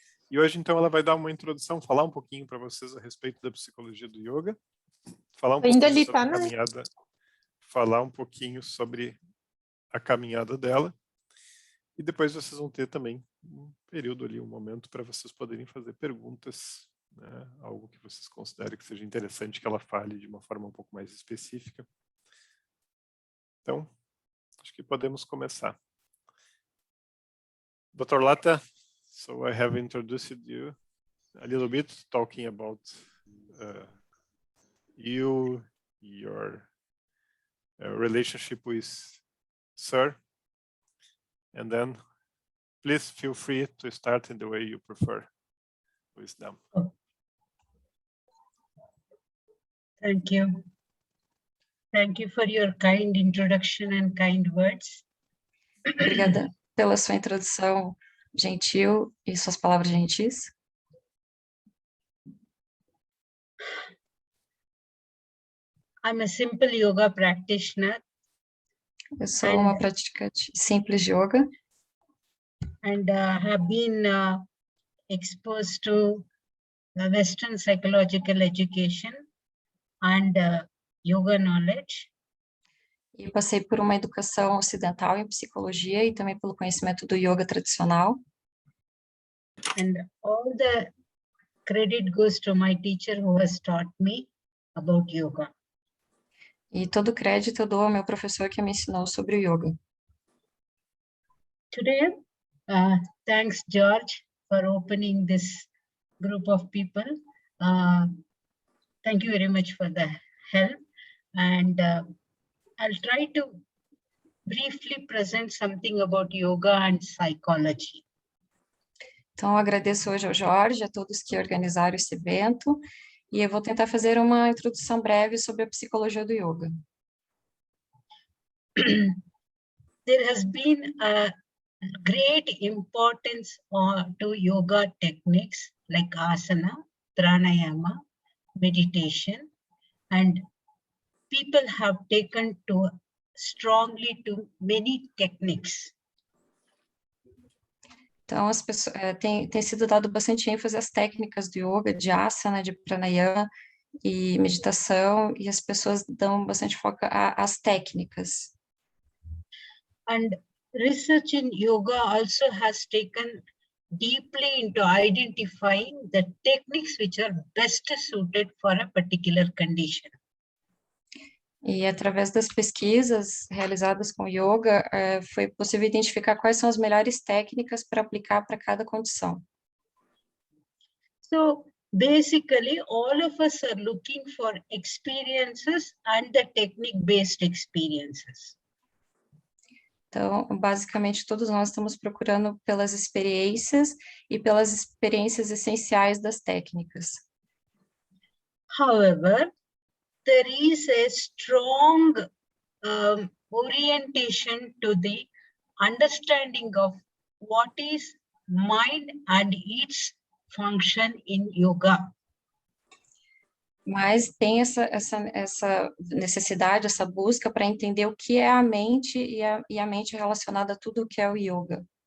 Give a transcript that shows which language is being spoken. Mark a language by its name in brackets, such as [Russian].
[Portuguese] E hoje, então, ela vai dar uma introdução, falar um pouquinho para vocês a respeito da psicologia do yoga, falar um pouquinho sobre a caminhada, falar um pouquinho sobre a caminhada dela, e depois vocês vão ter também um período ali, um momento para vocês poderem fazer perguntas, né, algo que vocês considerem que seja interessante que ela fale de uma forma um pouco mais específica. Então, acho que podemos começar. [English] Dr. Lata, so I have introduced you a little bit, talking about you, your relationship with Sir, and then please feel free to start in the way you prefer with them. Thank you. Thank you for your kind introduction and kind words. [Portuguese] Obrigada pela sua introdução gentil e suas palavras gentis. [English] I'm a simple yoga practitioner. [Portuguese] Eu sou uma praticante simples de yoga. [English] And have been exposed to the Western psychological education and yoga knowledge. [Portuguese] E passei por uma educação ocidental em psicologia e também pelo conhecimento do yoga tradicional. [English] And all the credit goes to my teacher who has taught me about yoga. E todo o crédito eu dou ao meu professor que me ensinou sobre o yoga. Today, thanks George for opening this group of people. Thank you very much for the help. And I'll try to briefly present something about yoga and psychology. [Portuguese] Então, eu agradeço hoje ao Jorge, a todos que organizaram esse evento, e eu vou tentar fazer uma introdução breve sobre a psicologia do yoga. [English] There has been a great importance to yoga techniques like asana, pranayama, meditation, and people have taken to strongly to many techniques. [Portuguese] Então, as pessoas tem sido dado bastante ênfase às técnicas do yoga, de asana, de pranayama e meditação, e as pessoas dão bastante foco às técnicas. [English] And research in yoga also has taken deeply into identifying the techniques which are best suited for a particular condition. [Portuguese] E através das pesquisas realizadas com yoga, foi possível identificar quais são as melhores técnicas para aplicar para cada condição. [English] So basically, all of us are looking for experiences and the technique-based experiences. [Portuguese] Então, basicamente, todos nós estamos procurando pelas experiências e pelas experiências essenciais das técnicas. [English] However, there is a strong orientation to the understanding of what is mind and its function in yoga. [Portuguese] Mas tem essa necessidade, essa busca para entender o que é a mente e a mente relacionada a tudo o que é o yoga.